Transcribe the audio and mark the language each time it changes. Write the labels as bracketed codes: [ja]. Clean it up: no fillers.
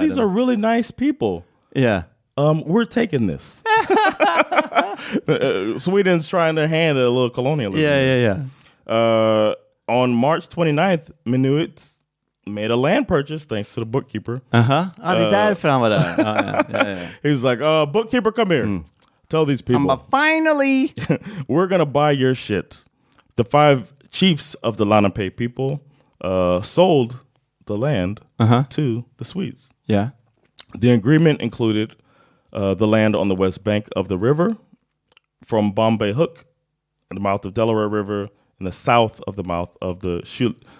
[en] These are really nice people. Yeah. We're taking this. Sweden's trying their hand at a little colonialism. Yeah. On March 29th, Minuit made a land purchase thanks to the bookkeeper. [sv] Det är därför han var där. [en] He's like, bookkeeper, come here. Tell these people. Finally, we're gonna buy your shit. The 5 chiefs of the Lenape people sold the land to the Swedes. Yeah. The agreement included the land on the west bank of the river, from Bombay Hook, at the mouth of Delaware River, in the south of the mouth of the Chute.